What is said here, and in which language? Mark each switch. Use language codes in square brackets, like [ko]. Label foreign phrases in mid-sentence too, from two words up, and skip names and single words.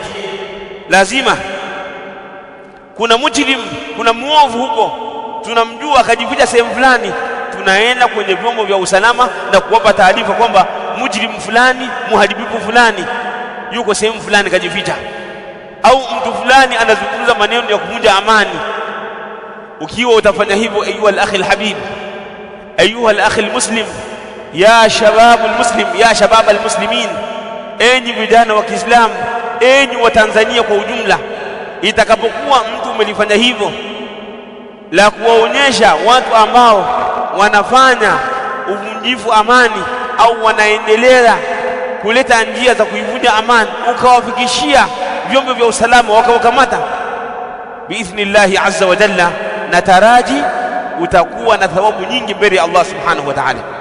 [sw] Lazima kuna mujrim, kuna muovu huko tunamjua akajificha sehemu fulani, tunaenda kwenye vyombo vya usalama na kuwapa taarifa kwamba mujrim fulani, muharibifu fulani yuko sehemu fulani kajificha, au mtu fulani anazungumza maneno ya kuvunja amani. [ar] Ukiwa utafanya hivyo, أيها الأخ الحبيب، أيها الأخ المسلم, يا شباب المسلم، يا شباب المسلمين, [sw] enyi vijana wa Kiislamu, enyi wa Tanzania kwa ujumla, itakapokuwa mtu umelifanya hivyo la kuwaonyesha watu ambao wanafanya uvunjifu amani au wanaendelea kuleta njia za kuivunja amani, ukawafikishia vyombo vya usalama wakawakamata, [ar] بإذن الله عز وجل, [sw] nataraji utakuwa na thawabu nyingi mbele ya Allah [ar] سبحانه وتعالى.